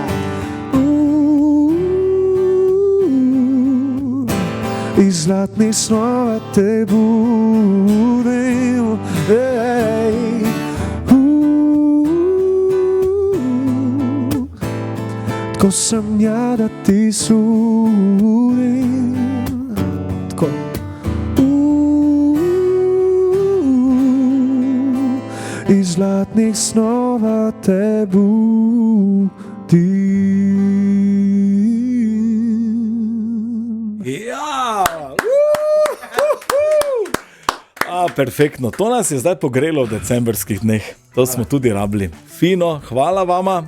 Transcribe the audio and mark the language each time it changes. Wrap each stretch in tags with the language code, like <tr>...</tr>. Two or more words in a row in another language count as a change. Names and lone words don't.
<hr>Iz zlatnih snova te budim, tko sam ja da ti sudim, tko? Iz zlatnih snova te budim. Ja!</hr> <sl>Perfektno. To nas je zdaj pogrelo v decembrskih dneh. To smo tudi rabili. Fino, hvala vama,</sl>